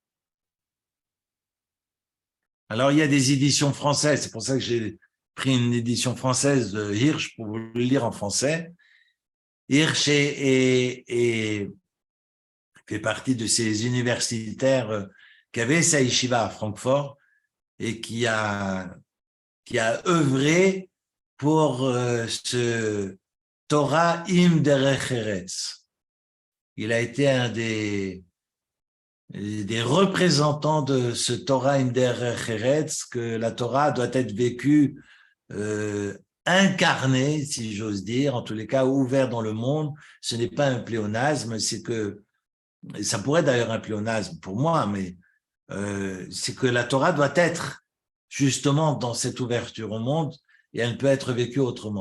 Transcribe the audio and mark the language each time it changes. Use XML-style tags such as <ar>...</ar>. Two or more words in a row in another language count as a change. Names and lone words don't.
<fr>Alors, il y a des éditions françaises, c'est pour ça que j'ai pris une édition française de Hirsch pour vous le lire en français. Hirsch fait partie de ces universitaires qui avaient sa yeshiva à Francfort et qui a œuvré pour ce</fr> <he>תורה עם דרך ארץ.</he> <fr>Il a été un des représentants de ce</fr> <he>תורה עם דרך ארץ,</he> <fr>que la Torah doit être vécue incarnée, si j'ose dire, en tous les cas ouvert dans le monde. Ce n'est pas un pléonasme, c'est que, ça pourrait être d'ailleurs un pléonasme pour moi, mais c'est que la Torah doit être justement dans cette ouverture au monde et elle peut être vécue autrement.</fr>